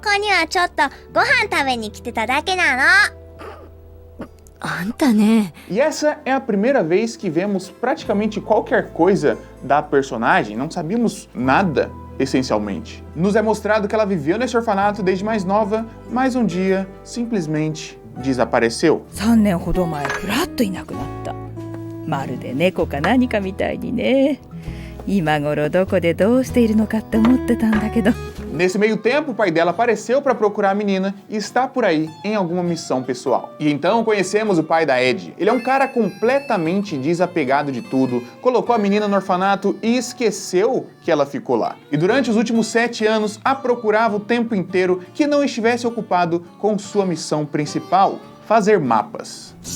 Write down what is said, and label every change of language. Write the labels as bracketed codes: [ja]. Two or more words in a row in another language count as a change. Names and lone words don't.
[pt] E essa é a primeira vez que vemos praticamente qualquer coisa da personagem, não sabíamos nada, essencialmente. Nos é mostrado que ela viveu nesse orfanato desde mais nova, mas um dia simplesmente desapareceu. [ja] 3 年ほど前ふらっといなくなった。まるで猫か何かみたいにね。今頃どこでどうしているのかって思ってたんだけど。 [pt] Nesse meio tempo, o pai dela apareceu para procurar a menina e está por aí em alguma missão pessoal. E então conhecemos o pai da Ed. Ele é um cara completamente desapegado de tudo, colocou a menina no orfanato e esqueceu que ela ficou lá. E durante os últimos 7 anos, a procurava o tempo inteiro que não estivesse ocupado com sua missão principal, fazer mapas.